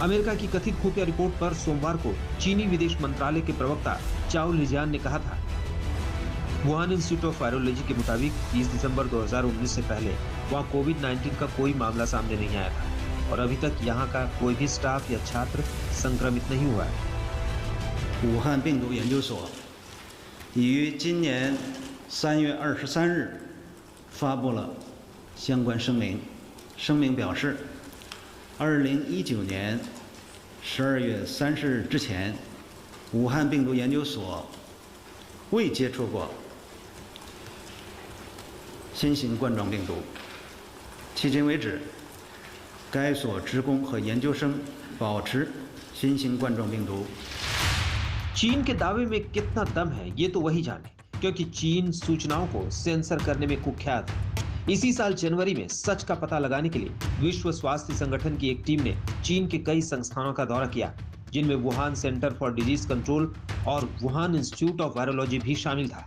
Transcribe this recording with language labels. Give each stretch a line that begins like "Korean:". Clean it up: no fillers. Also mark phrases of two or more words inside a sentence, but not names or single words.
Hindi: अमेरिका की कथित खुफिया रिपोर्ट पर सोमवार को चीनी विदेश मंत्रालय के प्रवक्ता चाओ लिजियान ने कहा था, वुहान इंस्टीट्यूट ऑफ वायरोलॉजी के मुताबिक 30 दिसंबर 2019 से पहले वहाँ कोविड-19 का कोई मामला सामने नहीं आया था और अभी तक यहाँ का कोई भी स्टाफ या छात्र संक्रमित नहीं हुआ है।
Chinese: 武汉病毒研究所已于今年3月23日发布了相关声明。声明表示，2019年12月30日之前，武汉病毒研究所未接触过新型冠状病毒。迄今为止，该所职工和研究生保持新型冠状病毒。
Hindi: चीन के दावे में कितना दम है ये तो वही जाने, क्योंकि चीन सूचनाओं को सेंसर करने में कुख्यात है। इसी साल जनवरी में सच का पता लगाने के लिए विश्व स्वास्थ्य संगठन की एक टीम ने चीन के कई संस्थानों का दौरा किया, जिनमें वुहान सेंटर फॉर डिजीज कंट्रोल और वुहान इंस्टीट्यूट ऑफ वायरोलॉजी भी शामिल था।